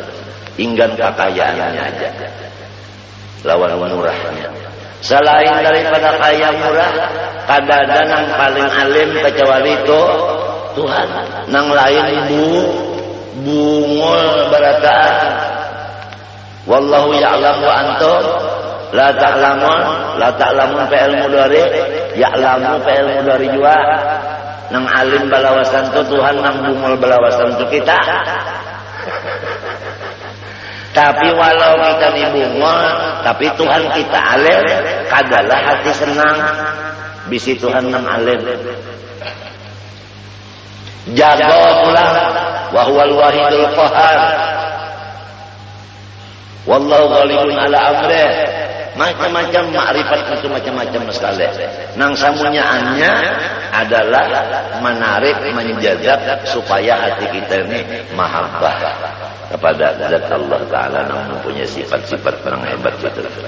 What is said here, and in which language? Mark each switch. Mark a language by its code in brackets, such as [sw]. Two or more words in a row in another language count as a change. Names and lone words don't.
[bjn] Tinggal kekayaannya aja. Lawan murahnya. Selain daripada kaya murah, kadang nang paling alim kecuali itu Tuhan. Nang lain bungul barataan. [ar] والله يعلم وأنتم لا تعلمون فعل مضارع يعلم فعل مضارع juga. [bjn] Nang alim balawasan tu Tuhan, nang bungul balawasan tu kita. Tapi walau kita dibungul, tapi Tuhan kita alim, kadalah hati senang. Bisi Tuhan nang alim. Jaga pulang [ar] وهو الواحد القهار. والله غالب على أمره. [bjn] Macam-macam makrifat itu macam-macam sekali. Nang samunyaannya adalah menarik, menjajab supaya hati kita ini mahabbah kepada zat Allah Ta'ala yang mempunyai sifat-sifat yang hebat itu.